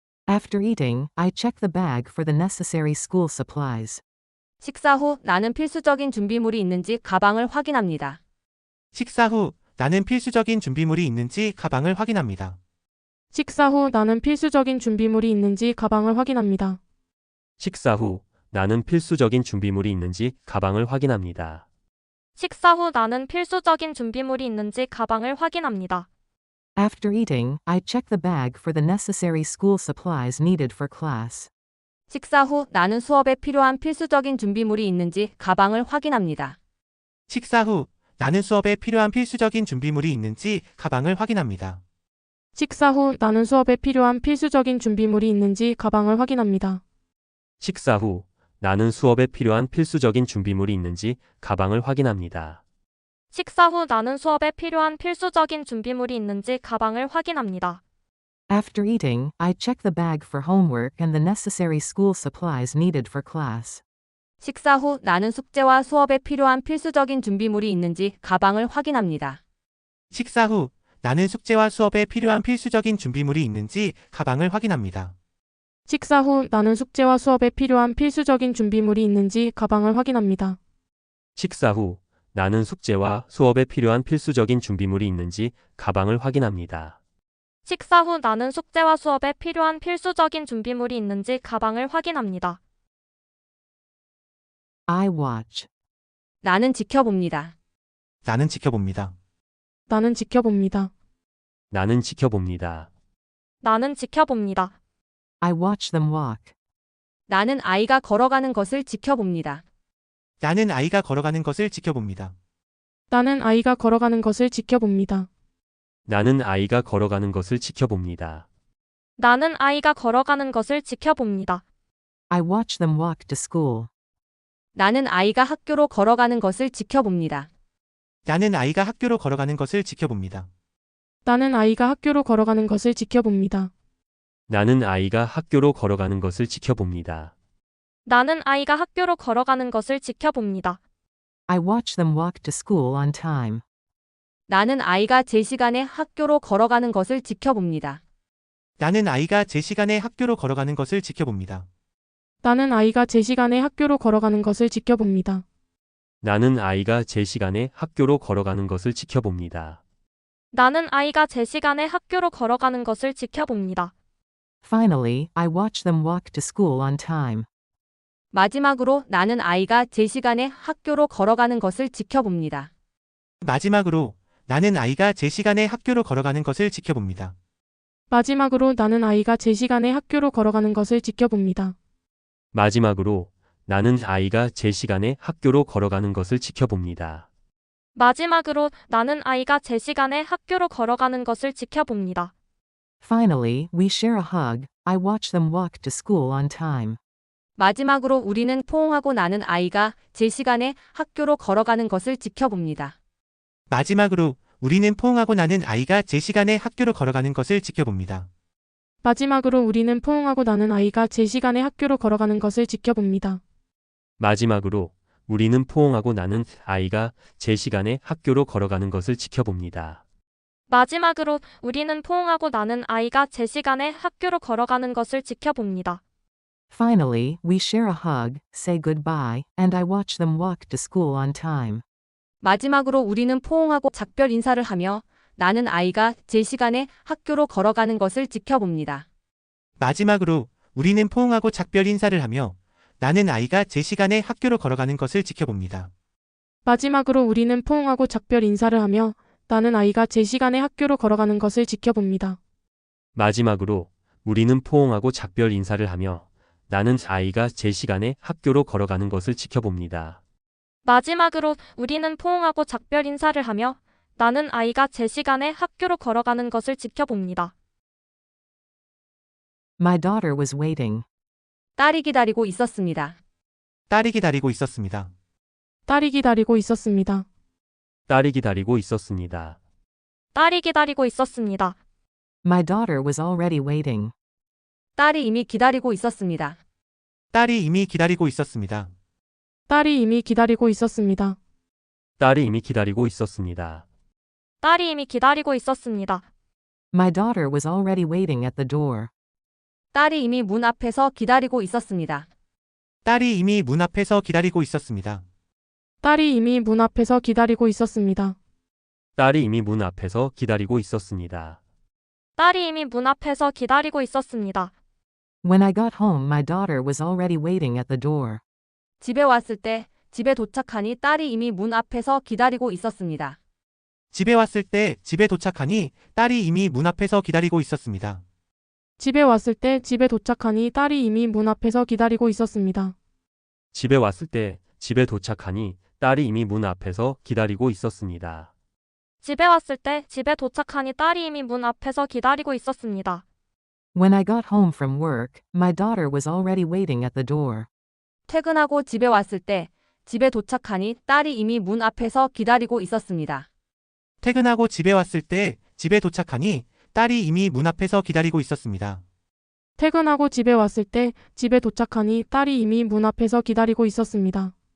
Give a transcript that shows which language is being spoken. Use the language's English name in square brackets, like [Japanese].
[English] After eating, I check the bag for the necessary school supplies. [Korean] 식사 후 나는 필수적인 준비물이 있는지 가방을 확인합니다. 식사 후 나는 필수적인 준비물이 있는지 가방을 확인합니다. 식사 후 나는 필수적인 준비물이 있는지 가방을 확인합니다. 식사 후 나는 필수적인 준비물이 있는지 가방을 확인합니다. 식사 후 나는 필수적인 준비물이 있는지 가방을 확인합니다. [English] After eating, I check the bag for the necessary school supplies needed for class. [Korean] 식사 후 나는 수업에 필요한 필수적인 준비물이 있는지 가방을 확인합니다. 식사 후 나는 수업에 필요한 필수적인 준비물이 있는지 가방을 확인합니다. 식사 후 나는 수업에 필요한 필수적인 준비물이 있는지 가방을 확인합니다. 식사 후 나는 수업에 필요한 필수적인 준비물이 있는지 가방을 확인합니다. 식사 후 나는 수업에 필요한 필수적인 준비물이 있는지 가방을 확인합니다. [English] After eating, I check the bag for homework and the necessary school supplies needed for class. [Korean] 식사 후 나는 숙제와 수업에 필요한 필수적인 준비물이 있는지 가방을 확인합니다. 식사 후 나는 숙제와 수업에 필요한 필수적인 준비물이 있는지 가방을 확인합니다. 식사 후 나는 숙제와 수업에 필요한 필수적인 준비물이 있는지 가방을 확인합니다. 식사 후 나는 숙제와 수업에 필요한 필수적인 준비물이 있는지 가방을 확인합니다. 식사 후 나는 숙제와 수업에 필요한 필수적인 준비물이 있는지 가방을 확인합니다. [English] I watch. [Korean] 나는 지켜봅니다. 나는 지켜봅니다. 나는 지켜봅니다. 나는 지켜봅니다. 나는 지켜봅니다. [English] I watch them walk. [Korean] 나는 아이가 걸어가는 것을 지켜봅니다. 나는 아이가 걸어가는 것을 지켜봅니다. 나는 아이가 걸어가는 것을 지켜봅니다. 나는 아이가 걸어가는 것을 지켜봅니다. 나는 아이가 걸어가는 것을 지켜봅니다. [English] I watch them walk to school. [Korean] 나는 아이가 학교로 걸어가는 것을 지켜봅니다. 나는 아이가 학교로 걸어가는 것을 지켜봅니다. 나는 아이가 학교로 걸어가는 것을 지켜봅니다. 나는 아이가 학교로 걸어가는 것을 지켜봅니다. 나는 아이가 학교로 걸어가는 것을 지켜봅니다. [English] I watch them walk to school on time. [Korean] 나는 아이가 제 시간에 학교로 걸어가는 것을 지켜봅니다. 나는 아이가 제 시간에 학교로 걸어가는 것을 지켜봅니다. 나는 아이가 제 시간에 학교로 걸어가는 것을 지켜봅니다. 나는 아이가 제 시간에 학교로 걸어가는 것을 지켜봅니다. 나는 아이가 제 시간에 학교로 걸어가는 것을 지켜봅니다. [English] Finally, I watch them walk to school on time. [Korean] 마지막으로 나는 아이가 제 시간에 학교로 걸어가는 것을 지켜봅니다. 마지막으로 나는 아이가 제 시간에 학교로 걸어가는 것을 지켜봅니다. 마지막으로 나는 아이가 제 시간에 학교로 걸어가는 것을 지켜봅니다. 마지막으로 나는 아이가 제 시간에 학교로 걸어가는 것을 지켜봅니다. 마지막으로 나는 아이가 제 시간에 학교로 걸어가는 것을 지켜봅니다. [English] Finally, we share a hug. I watch them walk to school on time. [Korean] 마지막으로 우리는 포옹하고 나는 아이가 제 시간에 학교로 걸어가는 것을 지켜봅니다. 마지막으로 우리는 포옹하고 나는 아이가 제 시간에 학교로 걸어가는 것을 지켜봅니다. 마지막으로 우리는 포옹하고 나는 아이가 제 시간에 학교로 걸어가는 것을 지켜봅니다. 마지막으로 우리는 포옹하고 나는 아이가 제 시간에 학교로 걸어가는 것을 지켜봅니다. 마지막으로 우리는 포옹하고 나는 아이가 제 시간에 학교로 걸어가는 것을 지켜봅니다. [English] Finally, we share a hug, say goodbye, and I watch them walk to school on time. [Korean] 마지막으로 우리는 포옹하고 작별 인사를 하며 나는 아이가 제 시간에 학교로 걸어가는 것을 지켜봅니다. 마지막으로 우리는 포옹하고 작별 인사를 하며 나는 아이가 제 시간에 학교로 걸어가는 것을 지켜봅니다. 마지막으로 우리는 포옹하고 작별 인사를 하며 나는 아이가 제 시간에 학교로 걸어가는 것을 지켜봅니다. 마지막으로 우리는 포옹하고 작별 인사를 하며 나는 아이가 제 시간에 학교로 걸어가는 것을 지켜봅니다. 마지막으로 우리는 포옹하고 작별 인사를 하며 나는 아이가 제 시간에 학교로 걸어가는 것을 지켜봅니다. [English] My daughter was waiting. [Korean] 딸이 기다리고 있었습니다. 딸이 기다리고 있었습니다. 딸이 기다리고 있었습니다. 딸이 기다리고 있었습니다. 딸이 기다리고 있었습니다. [English] My daughter was already waiting. [Korean] 딸이 이미 기다리고 있었습니다. 딸이 이미 기다리고 있었습니다. 딸이 이미 기다리고 있었습니다. 딸이 이미 기다리고 있었습니다. 딸이 이미 기다리고 있었습니다. [English] My daughter was already waiting at the door. [Korean] 딸이 이미 문 앞에서 기다리고 있었습니다. 딸이 이미 문 앞에서 기다리고 있었습니다. 딸이 이미 문 앞에서 기다리고 있었습니다. 딸이 이미 문 앞에서 기다리고 있었습니다. 딸이 이미 문 앞에서 기다리고 있었습니다. [English] When I got home, my daughter was already waiting at the door. [Korean] 집에 왔을 때 집에 도착하니 딸이 이미 문 앞에서 기다리고 있었습니다. 집에 왔을 때 집에 도착하니 딸이 이미 문 앞에서 기다리고 있었습니다. 집에 왔을 때 집에 도착하니 딸이 이미 문 앞에서 기다리고 있었습니다. 집에 왔을 때 집에 도착하니 딸이 이미 문 앞에서 기다리고 있었습니다. 집에 왔을 때 집에 도착하니 딸이 이미 문 앞에서 기다리고 있었습니다. [English] When I got home from work, my daughter was already waiting at the door. [Korean] 퇴근하고 집에 왔을 때 집에 도착하니 딸이 이미 문 앞에서 기다리고 있었습니다. 퇴근하고 집에 왔을 때 집에 도착하니 딸이 이미 문 앞에서 기다리고 있었습니다. 퇴근하고 집에 왔을 때 집에 도착하니 딸이 이미 문 앞에서 기다리고 있었습니다.